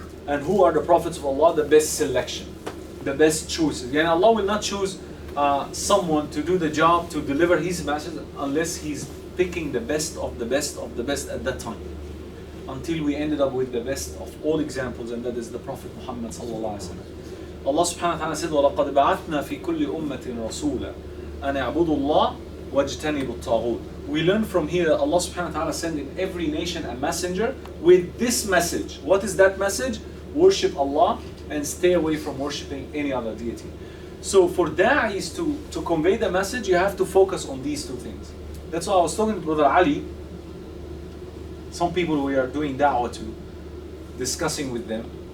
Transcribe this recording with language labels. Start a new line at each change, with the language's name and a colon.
English: And who are the prophets of Allah? The best selection, the best choices. And Allah will not choose someone to do the job, to deliver His message, unless He's picking the best of the best of the best at that time. Until we ended up with the best of all examples, and that is the Prophet Muhammad sallallahu alaihi wasallam. Allah subhanahu wa ta'ala said,
Arabic: وَلَقَدْ بَعَثْنَا فِي كُلِّ أُمَّةٍ رَسُولًا أَنْ اعْبُدُوا اللَّهَ وَاجْتَنِبُوا الطَّاغُوتَ.
English: We learn from here that Allah subhanahu wa ta'ala sent in every nation a messenger with this message. What is that message? Worship Allah and stay away from worshipping any other deity. So for Daees to convey the message, you have to focus on these two things. That's why I was talking to Brother Ali. Some people we are doing da'wah to, discussing with them.